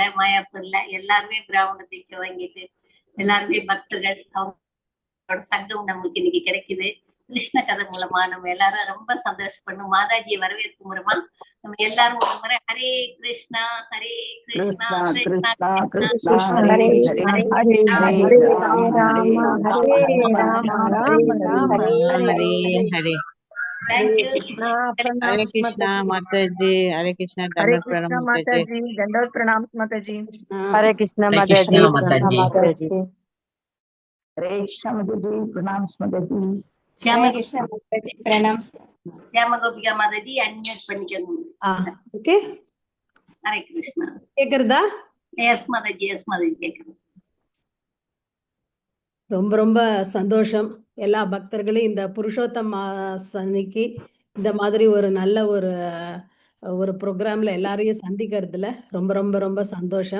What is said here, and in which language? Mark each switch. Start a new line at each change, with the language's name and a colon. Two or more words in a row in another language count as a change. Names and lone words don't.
Tamil: மாயாப்பூர்ல எல்லாருமே பிராமண தீட்சை வாங்கிட்டு எல்லாருமே பக்தர்கள். அவங்களோட சங்கம் நம்மளுக்கு இன்னைக்கு கிடைக்குது. கிருஷ்ண கதை மூலமா நம்ம எல்லாரும் ரொம்ப சந்தோஷப்படணும். மாதாஜியை வரவேற்கும் மூலமா நம்ம எல்லாரும் ஒரு முறை
Sanskrit: हरे कृष्णा हरे कृष्णा कृष्णा कृष्णा ஹரே ஹரே ஹரே ராம ஹரே ராம ராம ஹரே ராம ராம ராம ராம ஹரே ஹரே ஹரே ஹரே.
Tamil: தேங்க்யூ.
Hindi: हरे कृष्णा माता जी, हरे कृष्णा हरे दंडवत प्रणाम कृष्णा माता माता जी। जी, दंडवत प्रणाम माता जी। हरे कृष्ण हरे माता कृष्णा जी, माता प्रणाम जी। माता जी। हरे कृष्णा माता जी, प्रणाम माता जी। श्याम हरे कृष्णा माता जी, प्रणाम।
Tamil: श्याम गोपिका माताजी अनम्यूट பண்ணிக்கோங்க. ஓகே, ஹரே கிருஷ்ணா. கேக்குறதா? எஸ் மாதாஜி, எஸ் மாதாஜி கேக்குது. ரொம்ப ரொம்ப சந்தோஷம். எல்லா பக்தர்களையும் இந்த புருஷோத்தம் அன்னைக்கு இந்த மாதிரி ஒரு நல்ல ஒரு ப்ரோக்ராம்ல எல்லாரையும் சந்திக்கிறதுல ரொம்ப ரொம்ப ரொம்ப சந்தோஷம்.